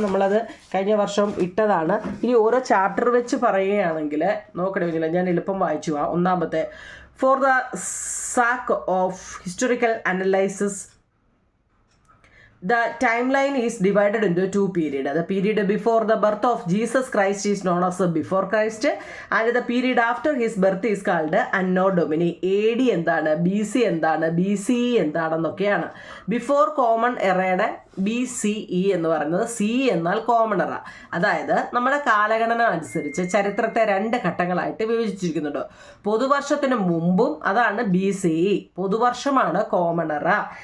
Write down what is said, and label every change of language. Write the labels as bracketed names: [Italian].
[Malayalam] നമ്മളത് കഴിഞ്ഞ വർഷം ഇട്ടതാണ്. ഇനി ഓരോ ചാപ്റ്റർ വെച്ച് പറയുകയാണെങ്കിൽ നോക്കണമെങ്കിൽ ഞാൻ എളുപ്പം വായിച്ചു പോവാം. ഒന്നാമത്തെ, [English] For the sake of historical analysis the timeline is divided into 2 periods. The period before the birth of Jesus Christ is known as before Christ, and the period after his birth is called Anno Domini. [Malayalam] AD എന്താണ്, BC എന്താണ്, BCE എന്താണെന്നൊക്കെയാണ്. Before common എറയുടെ BCE എന്ന് പറയുന്നത്, C എന്നാൽ common എറ. അതായത് നമ്മുടെ കാലഗണന അനുസരിച്ച് ചരിത്രത്തെ 2 ഘട്ടങ്ങളായിട്ട് വിഭജിച്ചിരിക്കുന്നുണ്ട്. പൊതുവർഷത്തിന് മുമ്പും അതാണ് BCE, പൊതുവർഷമാണ് കോമൺ എറ.